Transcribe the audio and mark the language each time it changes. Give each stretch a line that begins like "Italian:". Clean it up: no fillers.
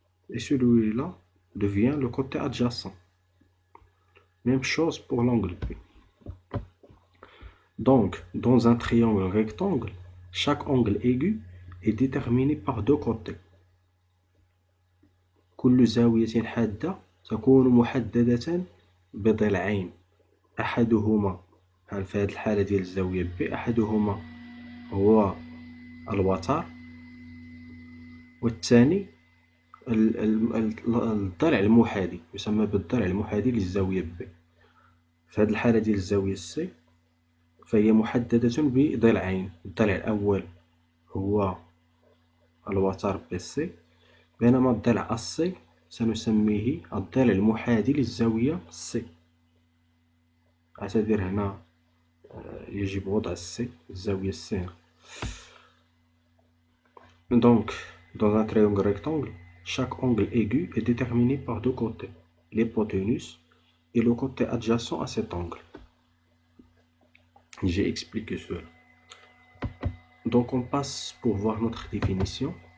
French: Et celui-là devient le côté adjacent. Même chose pour l'angle P. Donc, dans un triangle rectangle, chaque angle aigu est déterminé par deux côtés.
Arabic: كل زاوية حادة تكون محددة بضلعين، أحدهما في هذه الحالة ديال الزاوية ب، أحدهما هو الوتر، والثاني الضلع المحاذي، يسمى بالضلع المحاذي للزاوية ب. في هذه الحالة ديال الزاوية سي فهي محددة بضلعين. الضلع الأول هو الوتر بي سي، بينما الضلع السي سنسميه الضلع المحاذي للزاوية سي. اعتذر، هنا يجب وضع السي، الزاوية سي.
French: Donc, dans un triangle rectangle, chaque angle aigu est déterminé par deux côtés, l'hypoténuse et le côté adjacent à cet angle. J'ai expliqué cela. Donc on passe pour voir notre définition.